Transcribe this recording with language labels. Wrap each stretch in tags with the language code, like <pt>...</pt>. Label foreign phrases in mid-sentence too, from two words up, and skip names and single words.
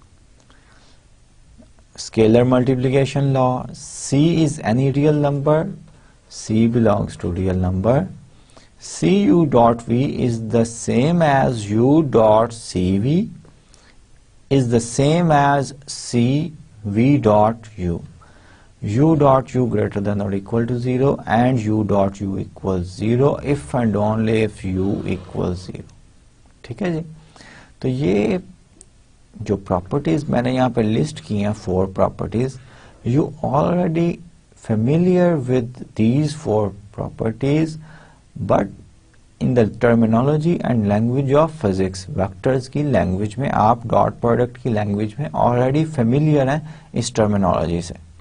<en>Scalar multiplication law, c is any real number, c belongs to real number. cu dot v is the same as u dot cv is the same as c v dot u. u dot u greater than or equal to 0 and u dot u equals 0 if and only if u equals 0.</en> <hi>ठीक है जी. तो ये जो प्रॉपर्टीज मैंने यहाँ पे लिस्ट की हैं, 4 प्रॉपर्टीज,</hi> <en>you already familiar with these 4 properties, but in the terminology and language of physics,</en> <hi>वेक्टर्स की लैंग्वेज में आप</hi> <en>dot product</en> <hi>की लैंग्वेज में</hi> <en>already familiar</en> <hi>हैं इस टर्मिनोलॉजी से.</hi>